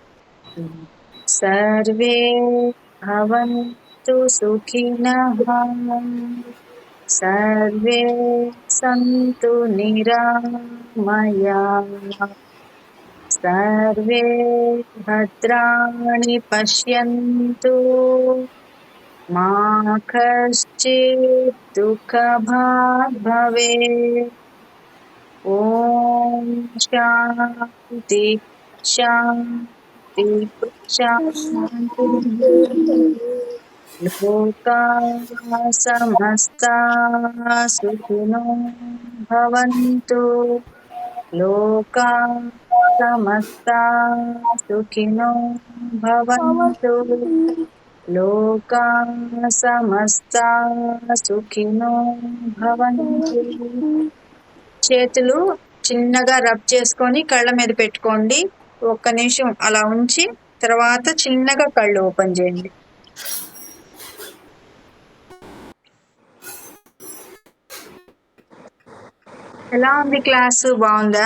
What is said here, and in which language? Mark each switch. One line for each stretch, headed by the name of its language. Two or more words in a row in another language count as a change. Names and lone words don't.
Sanskrit: सर्वे भवन्तु सुखिनः सर्वे सन्तु निरामयाः सर्वे भद्राणि पश्यन्तु मा कश्चित् दुःखभाग् भवेत्. ॐ शान्ति शान्ति शान्ति. लोकाः समस्ताः सुखिनो भवन्तु. लोकाः समस्ताः सुखिनो भवन्तु. लोकाः समस्ताः सुखिनो भवन्तु.
Telugu: చేతులు చిన్నగా రబ్ చేసుకొని కళ్ళ మీద పెట్టుకోండి. 1 నిమిషం అలా ఉంచి తర్వాత చిన్నగా కళ్ళు ఓపెన్ చేయండి. ఎలా ఉంది క్లాసు? బాగుందా?